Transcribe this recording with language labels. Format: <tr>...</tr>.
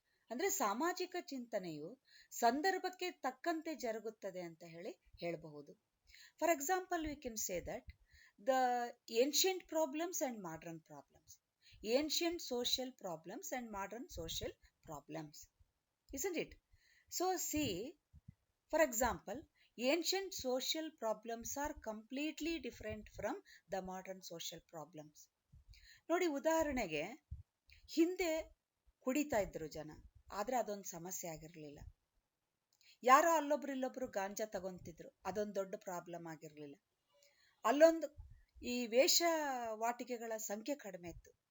<kn>ಅಂದ್ರೆ ಸಾಮಾಜಿಕ ಚಿಂತನೆಯು ಸಂದರ್ಭಕ್ಕೆ ತಕ್ಕಂತೆ ಜರುಗುತ್ತದೆ ಅಂತ ಹೇಳಬಹುದು.</kn> <en>For example, we can say that the ancient problems and modern problems, ancient social problems and modern social problems, isn't it? So see, for example, ancient social problems are completely different from the modern social problems.</en> <kn>ನೋಡಿ, ಉದಾಹರಣೆಗೆ ಹಿಂದೆ ಕುಡಿತಾ ಇದ್ರು ಜನ, ಆದ್ರೆ ಅದೊಂದು ಸಮಸ್ಯೆ ಆಗಿರಲಿಲ್ಲ. ಯಾರೋ ಅಲ್ಲೊಬ್ರು ಇಲ್ಲೊಬ್ರು ಗಾಂಜಾ ತಗೊಂತಿದ್ರು, ಅದೊಂದು ದೊಡ್ಡ ಪ್ರಾಬ್ಲಮ್ ಆಗಿರ್ಲಿಲ್ಲ. ಅಲ್ಲೊಂದು ಈ ವೇಷವಾಟಿಕೆಗಳ ಸಂಖ್ಯೆ ಕಡಿಮೆ ಇತ್ತು.</kn>